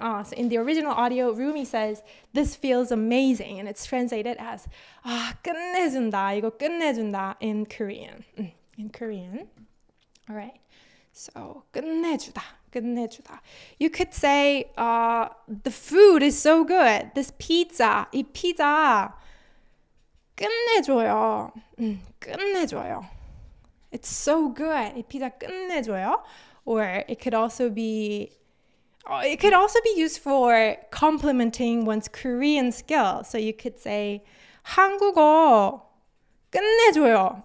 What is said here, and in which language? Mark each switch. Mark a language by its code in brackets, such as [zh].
[en] So in the original audio, Rumi says, this feels amazing. And it's translated as, 끝내준다. [ko] 이거 끝내준다 [en] in Korean. In Korean. All right. So, 끝내주다. 끝내주다. You could say, the food is so good. This pizza, [ko] 이 피자, 끝내줘요. 끝내줘요. [en] It's so good. [ko] 이 피자 끝내줘요. [en] Or it could also be used for complimenting one's Korean skill. So you could say [ko] 한국어 끝내줘요.